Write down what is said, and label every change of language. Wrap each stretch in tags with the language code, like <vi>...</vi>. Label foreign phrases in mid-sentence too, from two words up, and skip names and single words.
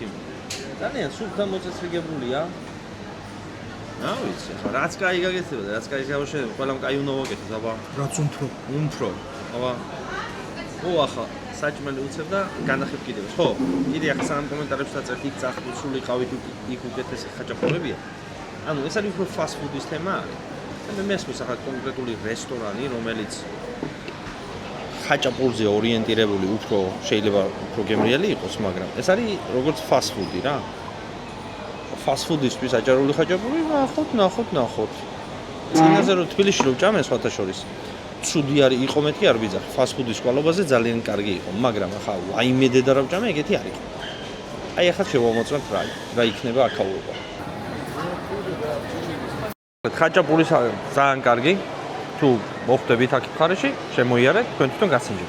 <ka>ძალიან სუფთა მოწესრიგებულია. რა ვიცი, ხო, რაც კაი გაგეცემა და რაც კაი გავაშენებ, ყველამ კაი უნდა ვაკეთოთ, აბა. რაც უმფრო. აბა. ო ახლა საჭმელი უცებ და განახებ კიდევ. ხო, კიდე ახლა სამ კომენტარებს დაწერთ, იქ წახდით, სული ყავით, იქ უკეთესი ხაჭაპურებია. ანუ ეს არის უფრო</ka> <en>fast food-</en> <ka>ის თემა არის. და მე მესმის ახლა კონკრეტული რესტორანი, რომელიც ხაჭაპურზე ორიენტირებული უფრო შეიძლება უფრო გემრიელი იყოს, მაგრამ ეს არის როგორც</ka> <en>fast food-</en> <ka>ი რა.</ka> <en>fast food-</en> <ka>ისთვის აჭარული ხაჭაპური, ნახოთ. წინაზე რომ თბილისში რომ ჭამე სხვათა შორის ცუდი არის, იყო მეთქი არ ვიძახი.</ka> <en>fast food-</en> <ka>ის კვალობაზე ძალიან კარგი იყო, მაგრამ ახლა ვაიმე დედა რა ვჭამე, ეგეთი არ იყო. აი ახლა შევამოწმოთ რა იქნება აქაურობა. ხაჭაპური ძალიან კარგი. თუ მოხვდებით აქ მხარეში, შემოიარეთ, თქვენ თვითონ გასინჯეთ.</ka>